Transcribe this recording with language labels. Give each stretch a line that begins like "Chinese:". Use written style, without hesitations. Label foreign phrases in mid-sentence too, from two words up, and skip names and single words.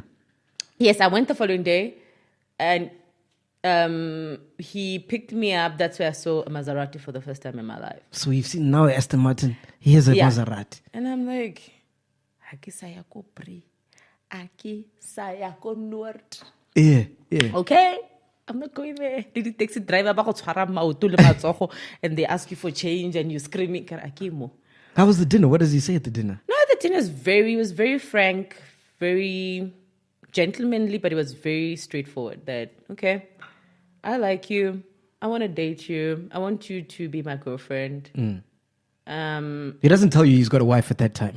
English: Yes, I went the following day and he picked me up. That's where I saw a Maserati for the first time in my life. So you've seen now Aston Martin. Here's a Maserati. And I'm like, Aki saya ko pri, Aki saya ko noord. Yeah, yeah. Okay, I'm not going there. Did the taxi driver
Tswana: ba go tshwara maoto le matsogo,
English: and they ask you for change and you're screaming,
Tswana: "Ke re, a ke mo."
English: How was the dinner? What does he say at the dinner? No, the dinner was very frank, very gentlemanly, but it was very straightforward. That okay, I like you. I want to date you. I want you to be my girlfriend. He doesn't tell you he's got a wife at that time.